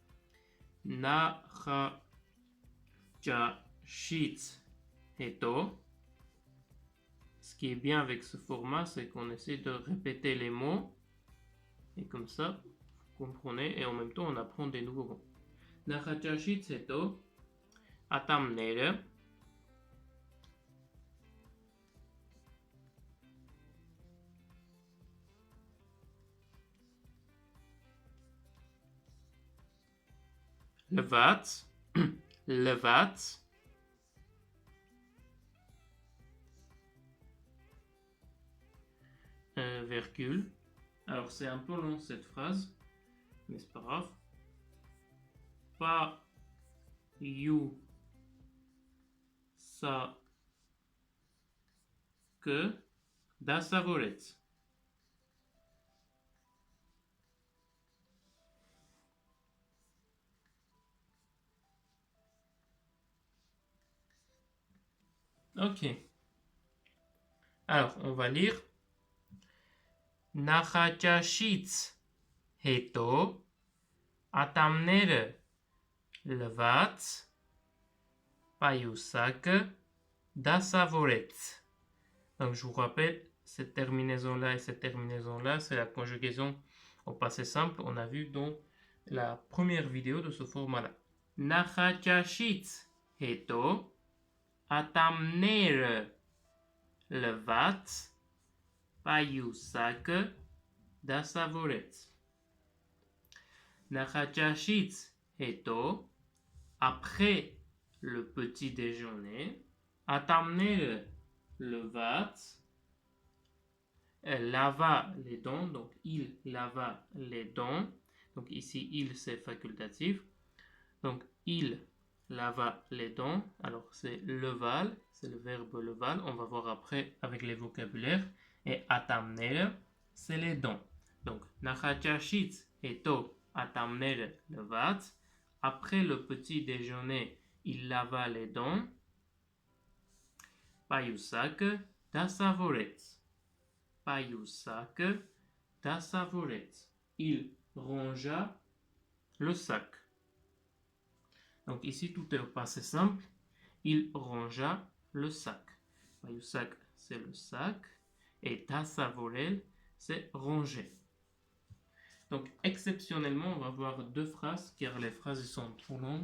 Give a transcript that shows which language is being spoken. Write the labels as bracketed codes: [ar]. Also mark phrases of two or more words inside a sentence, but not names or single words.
[hy] Նախաճաշից հետո. [fr] Ce qui est bien avec ce format, c'est qu'on essaie de répéter les mots. Et comme ça, vous comprenez, et en même temps, on apprend des nouveaux mots. [hy] Նախաճաշից հետո ատամները լվաց լվաց virgule. [fr] Alors c'est un peu long cette phrase, mais c'est pas grave. Pas you ça que դասավորեց. Ok. Alors on va lire. [hy] Նախաճաշից հետո ատամները լվաց պայուսակը դասավորեց. [fr] Donc je vous rappelle, cette terminaison-là et cette terminaison-là, c'est la conjugaison au passé simple. On a vu dans la première vidéo de ce format-là. [hy] Նախաճաշից հետո ատամները լվաց պայուսակը դասավորեց. Նախաճաշից հետո, [fr] après le petit déjeuner, [hy] ատամները լվաց, [fr] lava les dents, donc il lava les dents. Donc ici, il c'est facultatif. Donc il lava les dents. Alors c'est leval, c'est le verbe leval. On va voir après avec les vocabulaires. Et atamnere, c'est les dents. Donc [hy] Նախաճաշից հետո ատամները լվաց. [fr] Après le petit déjeuner, il lava les dents. [hy] Պայուսակ դասավորեց. Պայուսակ դասավորեց. [fr] Il rangea le sac. Donc ici, tout est au passé simple. Il rangea le sac. Payusak, c'est le sac. Et dasavorel, c'est ranger. Donc, exceptionnellement, on va voir deux phrases, car les phrases sont trop longues.